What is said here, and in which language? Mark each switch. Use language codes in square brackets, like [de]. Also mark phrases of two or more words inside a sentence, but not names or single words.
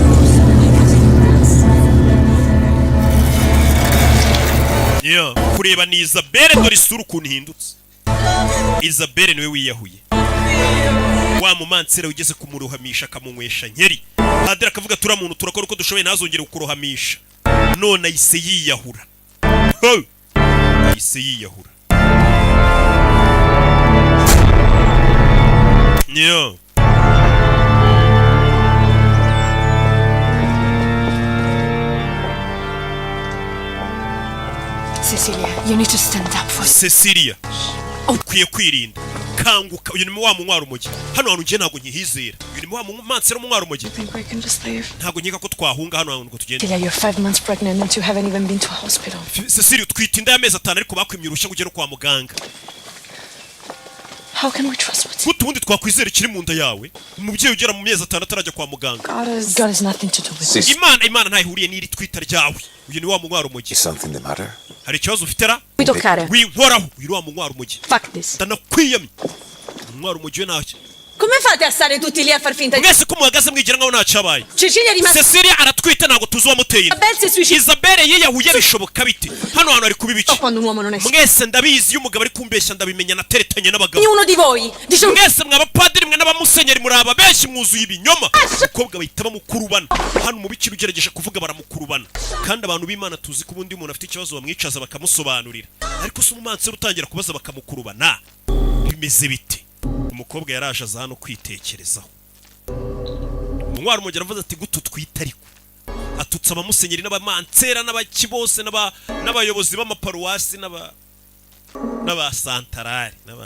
[rw] Kureba ni Isabelle dore isura ukuntu ihindutse. Isabelle niwe wiyahuye. Wa mumansera ugeze kumuruhamisha akamunywesha nkeri. Padiri akavuga turamuntu turakora uko dushoboye ntazongere kukuruhamisha. None ahise yiyahura. Ahise yiyahura. [en] Cecilia, you need to stand up for [rw] Cecilia, ukwiye kwirinda. Kanguka, uyu ni wa munwara umugi. Hano hantu ngiye ntago nkihizera. Uyu ni wa mumansera munwara umugi. [en] I think we can just leave. [rw] Ntago nkeka ko twahunga hano hantu ngo tugende. [en] Cecilia, you're 5 months pregnant and you haven't even been to a hospital. [rw] Cecilia, twite inda y'amezi 5 ariko bakwimye urushya ngo ugere kwa muganga. [en] How can we trust what's [rw] Gute ubundi twakwizera ikiri mu nda yawe? Umubyeyi ugera mu mezi 6 atarajya kwa muganga. [en] God has nothing to do with it. [rw] Imana ntayihuriye n'iri twita ryawe. Uyu ni wa munwara umugi. [en] Is something the matter? [rw] Hari ikibazo ufite ra? [en] We don't care. [rw] Winkoraho. Uyu ni wa munwara umugi. [en] Fuck this. [rw] Ndanakwiyamye. Munwara umugi we ntacyo. [it] Come fate a stare tutti lì a far finta di... [rw] Mwese ko muhagaze mwigira nkaho ntacyabaye. [it] Cecilia è rimasta... [rw] Cecilia aratwite ntago tuzi uwamuteye inda. [it] Isabelle si è suicidata. [rw] Isabelle yiyahuye bishoboka bite? Hano hantu ari kuba ibiki? [it] Quando un uomo non è... [rw] Mwese ndabizi iyo umugabo ari kumbeshya ndabimenya nateretanye n'abagabo. [it] Ognuno di voi dice un... [rw] Mwese mwabapadiri mwe n'abamusenyeri muri aba benshi mwuzuye ibinyoma. Umukobwa bahita bamukurubana. Hano umubikira ugerageje kuvuga baramukurubana. Kandi abantu b'Imana tuzi ko ubundi umuntu afite ikibazo bamwicaza bakamusobanurira. Ariko se umumansera utangira kubaza bakamukurubana. Bimeze bite? Umukobwa yaraje aza hano kwitekerezaho. Umwari umugera avuze ati gutu twita ariko atutsa abamusenyeri n'abamansera n'abaki bose n'abayobozi b'amaparuwasi n'abasantarari.